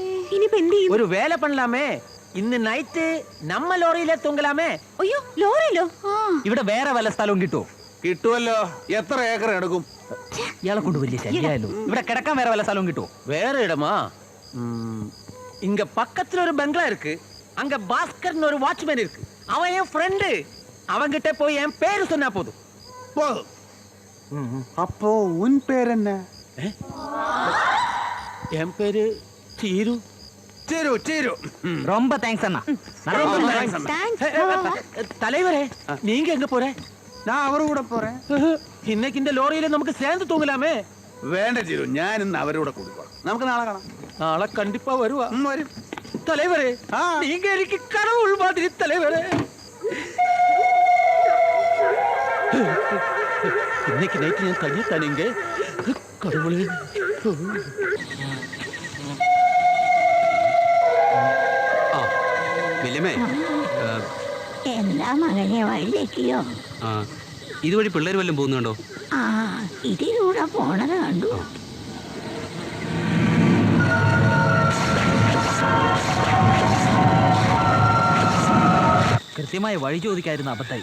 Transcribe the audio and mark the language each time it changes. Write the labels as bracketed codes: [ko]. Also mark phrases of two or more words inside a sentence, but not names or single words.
[ta] ஒரு வேலை பண்ணலாமே. இன்று நைட் நம்ம லாரியில தூங்கலாமே. [ml] അയ്യോ, ലോറിയിലോ? ഇവിടെ വേറെ വല്ല സ്ഥലവും കിട്ടുമോ? കിട്ടുമല്ലോ. എത്ര ഏക്കർ എടുക്കും? ഇയാളെ കൊണ്ട് വലിയ ശല്യമായല്ലോ. ഇവിടെ കിടക്കാൻ വേറെ വല്ല സ്ഥലവും കിട്ടുമോ? [ta] வேற இடமா? இங்க பக்கத்துல ஒரு பெங்களா இருக்கு, அங்க பாஸ்கர்னு ஒரு வாட்ச்மேன் இருக்கு. அவன் என் ஃப்ரெண்டு. அவன்கிட்ட போய் என் பேரு சொன்னா போதும். போதும். அப்போ உன் பேர் என்ன? என் பேரு சீரு. சீரு சீரு. ரொம்ப தேங்க்ஸ் அண்ணா. ரொம்ப thanks அண்ணா. தலைவரே, நீங்க எங்க போற? நான் அவரு கூட போறேன். இன்னைக்கு இந்த [ml] ലോറിയില് നമുക്ക് [ta] சேர்ந்து தூங்கலாமே. [ml] വേണ്ട ചീരു, ഞാൻ ഇന്ന് അവരുടെ കൂടെ പോകാം. നമുക്ക് നാളെ കാണാം. [ta] நாளை கண்டிப்பா வருவா. [ml] വരും. [ta] தலைவரே, நீங்க எனக்கு கடவுள் மாதிரி தலைவரே. இன்னைக்கு நைட் நான் தனியா தானீங்க. கடவுளே. [ml] വല്യമ്മേ എന്താ മകനെ വഴിതെറ്റിയോ? ഇതുവഴി പിള്ളേർ വല്ലതും പോകുന്നുണ്ടോ? ആ ഇതിലൂടെ പോണത് കണ്ടു. കൃത്യമായി വഴി ചോദിക്കായിരുന്നു അബദ്ധായി.